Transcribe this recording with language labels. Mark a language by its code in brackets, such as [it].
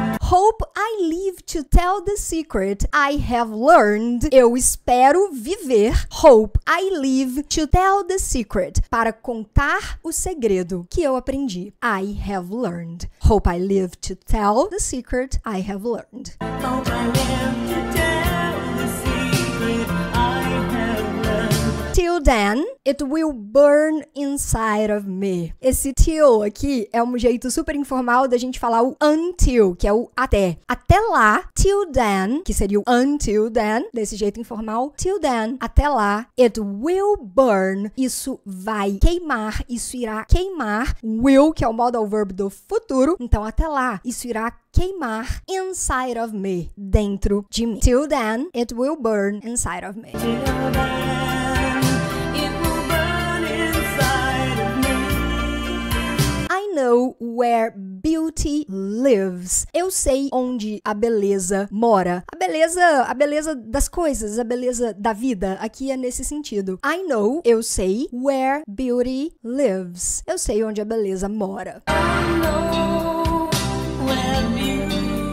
[en] Hope I live to tell the secret I have learned. [pt] Eu espero viver. [en] Hope I live to tell the secret. [pt] Para contar o segredo que eu aprendi. [en] I have learned. Hope I live to tell the secret I have learned. Hope I live to tell the secret I have learned. Till then, it will burn inside of me. [pt] Esse till aqui é um jeito super informal da gente falar o until, que é o até. Até lá, [en] till then, [pt] que seria o [en] until then, [pt] desse jeito informal. [en] Till then, [pt] até lá, [en] it will burn. [pt] Isso vai queimar, isso irá queimar. Will, que é o modal verb do futuro. Então, até lá, isso irá queimar [en] inside of me, [pt] dentro de mim. [en] Till then, it will burn inside of me. Till then, it will burn inside of me. I know where beauty lives. [pt] Eu sei onde a beleza mora. A beleza das coisas, a beleza da vida. Aqui é nesse sentido. [en] I know, [pt] eu sei, [en] where beauty lives. [pt] Eu sei onde a beleza mora. [en] I know where beauty lives.